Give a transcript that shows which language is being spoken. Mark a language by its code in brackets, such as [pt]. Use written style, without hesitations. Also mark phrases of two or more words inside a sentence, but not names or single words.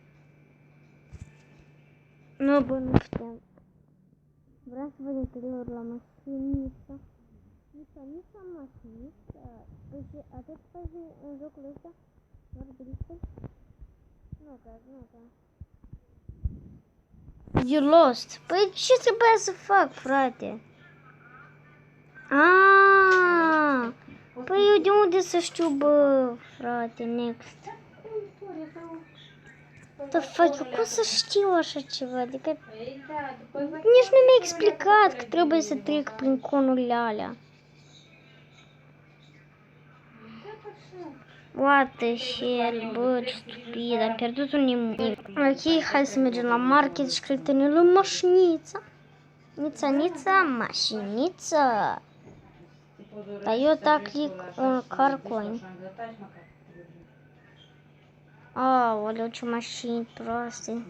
[ro] Nu, bă, nu putem. Vreau să văd interiorul la mașiniță. Nici mașiniță. Păi și atât faci în jocul ăsta? Doar drifturi? Nu, da. [en] You lost. [ro] Păi ce trebuia să fac, frate? Păi eu de unde să știu, bă, frate, [en] next. The fuck, [ro] eu cum să știu așa ceva? Adică nici nu mi-a explicat că trebuie să trec prin conurile alea. [en] What the hell, [ro] bă, ce stupid, am pierdut un nimic. Ok, hai să mergem la market și cred că ne luăm mașinița. Nița, mașiniță. Dar eu click un [en] car coin. [ro] Aoleu, ce mașini proaste.